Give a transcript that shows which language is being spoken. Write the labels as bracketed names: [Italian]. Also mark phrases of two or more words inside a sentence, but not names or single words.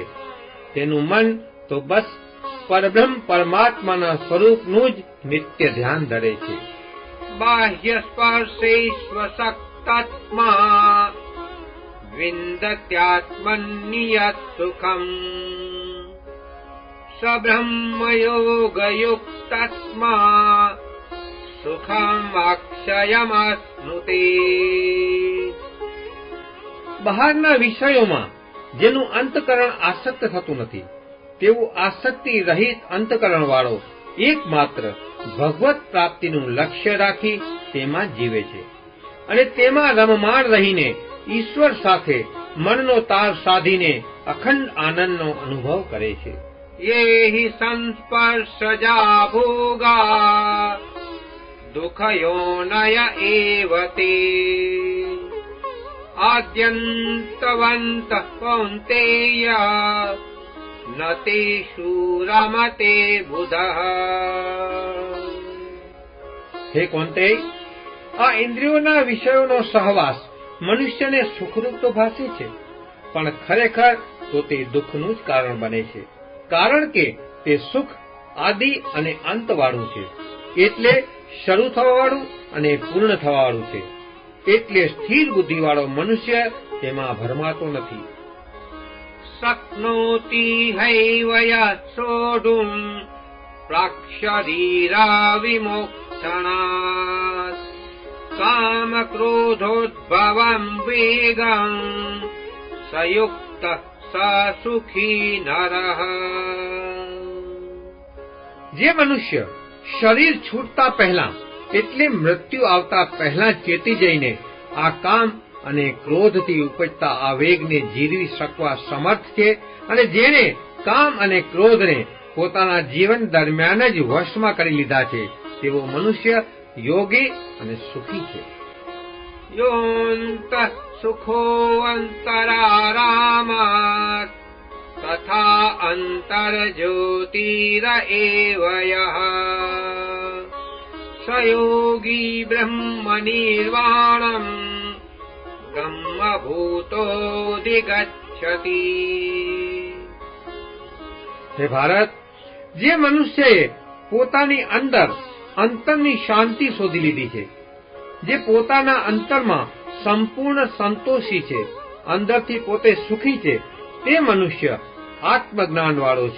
[Gujarati] તેનું મન તો બસ પરબ્રહ્મ પરમાત્માના સ્વરૂપનું જ નિત્ય ધ્યાન ધરે છે. [Sanskrit] बाह्य स्पर्शेष्वशक्तात्मा विन्दत्यात्मन्यत् सुखम् स ब्रह्मयोगयुक्तात्मा सुखम् अक्षयमश्नुते। [Gujarati] બહારના વિષયોમાં જેનું અંતકરણ આસક્ત થતું નથી તેવું આસક્તિ રહિત અંતકરણ વાળો એકમાત્ર ભગવત પ્રાપ્તિનું લક્ષ્ય રાખી તેમાં જીવે છે અને તેમાં રમમાણ રહીને ઈશ્વર સાથે મનનો તાર સાધીને અખંડ આનંદનો અનુભવ કરે છે. [Sanskrit] ये हि संस्पर्शजा भोगा दुःखयोनय एव ते आद्यन्तवन्तः कौन्तेय न तेषु रमते बुधः। [Gujarati] હે કૌંતેય, આ ઇન્દ્રિયોના વિષયોનો સહવાસ મનુષ્યને સુખરૂપ તો ભાસે છે, પણ ખરેખર તો તે દુઃખનું જ કારણ બને છે, કારણ કે તે સુખ આદિ અને અંતવાળું છે, એટલે શરૂ થવાવાળું અને પૂર્ણ થવાવાળું છે. એટલે સ્થિર બુદ્ધિવાળો મનુષ્ય તેમાં ભરમાતો નથી. [Sanskrit] शक्नोति हैव यत् सोढुम् प्राक्शरीरा विमोक्षणात् कामक्रोधोद्भवम् वेगम् स युक्तः स सुखी नरः। [Gujarati] જે મનુષ્ય શરીર છૂટતા પહેલા એટલે મૃત્યુ આવતા પહેલા ચેતી જઈને આ કામ અને ક્રોધથી ઉપજતા આવેગને જીરવી શકવા સમર્થ છે અને જેણે કામ અને ક્રોધને પોતાના જીવન દરમિયાન જ વશમાં કરી લીધા છે તેવો મનુષ્ય યોગી અને સુખી છે. [Sanskrit] योऽन्तः सुखोऽन्तरारामात् तथा अन्तर्ज्योतिर एव यः स योगी ब्रह्मनिर्वाणम् ब्रह्मभूतोऽधिगच्छति। [Gujarati] હે ભારત, જે મનુષ્યએ પોતાની અંદર અંતરની શાંતિ શોધી લીધી છે, જે પોતાના અંતરમાં સંપૂર્ણ સંતોષી છે, અંદરથી પોતે સુખી છે, તે મનુષ્ય આત્મજ્ઞાનવાળો છે.